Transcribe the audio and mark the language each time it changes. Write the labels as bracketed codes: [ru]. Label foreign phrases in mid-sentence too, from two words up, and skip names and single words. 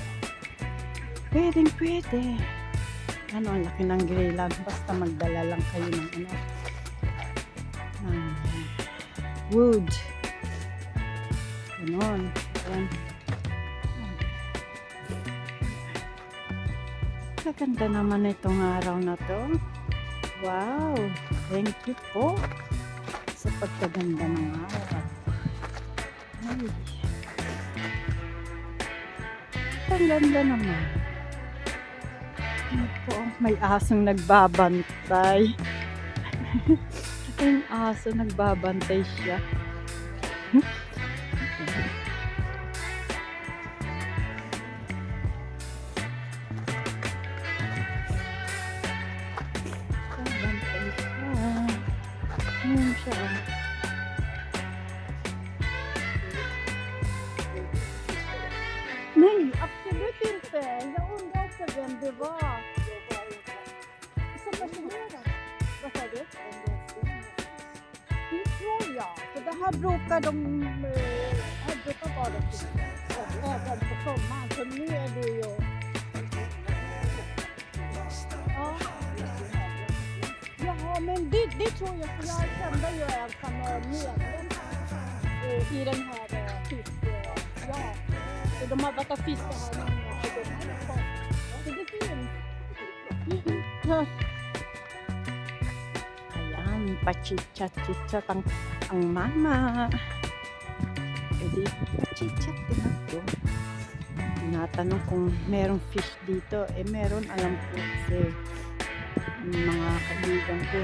[tl] Pwede. Ang laki ng grillan. Basta magdala lang kayo ng wood. Ganon. Ayan. Kaganda naman itong araw na to. Wow! [en] Thank you [tl] po sa pagkaganda ng araw. Ay. Ang ganda naman. May asong nagbabantay. Yung aso nagbabantay siya. Nagbabantay siya. Ayun siya. [sv] Nej, absolut inte. Jag undrar också vem det var. Som passionerad. Vad sa du? Det tror jag. För det här brukar vara även på sommaren. Så nu är det ju... Ja. Jaha, men det tror jag. För jag kände ju en som är medlem i den här ja. Så de har varit och fiskat här många. Så det finns. [tl] Ayan, pa-chit-chat ang mama. Pwede pa-chit-chat din ako. Tinatanong kung merong fish dito. Meron, alam ko kasi mga kaibigan ko.